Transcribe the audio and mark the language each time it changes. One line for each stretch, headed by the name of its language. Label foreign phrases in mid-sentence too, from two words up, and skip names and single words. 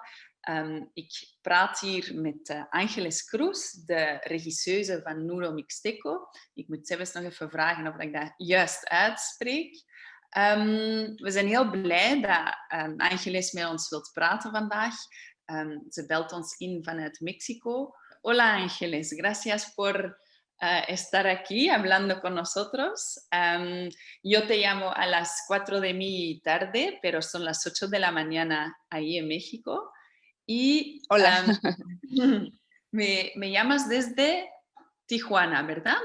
Dutch: Ik praat hier met Ángeles Cruz, de regisseuse van Nudo Mixteco. Ik moet zelfs nog even vragen of ik dat juist uitspreek. We zijn heel blij dat Ángeles met ons wilt praten vandaag. Ze belt ons in vanuit Mexico.
Spanish: Hola Ángeles, gracias por estar aquí hablando con nosotros. Yo te llamo a las 4 de mi tarde, pero son las 8 de la mañana ahí en México. Y Hola. me llamas desde Tijuana, ¿verdad?